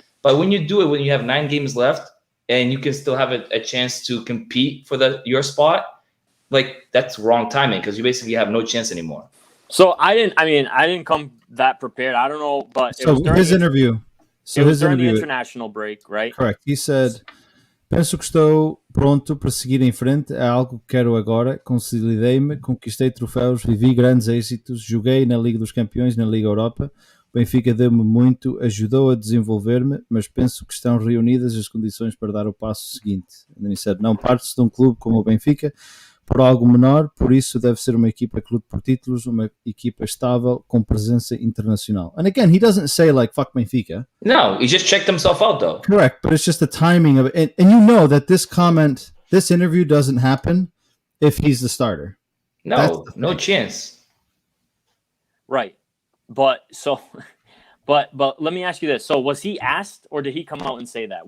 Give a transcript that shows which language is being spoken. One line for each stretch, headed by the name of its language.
English: But when you do it, when you have 9 games left and you can still have a chance to compete for your spot, like that's wrong timing because you basically have no chance anymore. So I didn't come that prepared. I don't know, but his interview. It was during the international break, right? Correct. He said,
Portuguese: "Penso que estou pronto para seguir em frente. É algo que quero agora. Consolidei-me, conquistei troféus, vivi grandes êxitos, joguei na Liga dos Campeões, na Liga Europa. O Benfica deu-me muito, ajudou a desenvolver-me, mas penso que estão reunidas as condições para dar o passo seguinte."
English: And then he said,
Portuguese: "Não partes de clube como o Benfica por algo menor, por isso deve ser uma equipa que lute por títulos, uma equipa estável com presença internacional."
English: And again, he doesn't say like fuck Benfica. No, he just checked himself out though. Correct, but it's just the timing of it. And that this interview doesn't happen if he's the starter. No chance. Right. But let me ask you this. So was he asked, or did he come out and say that?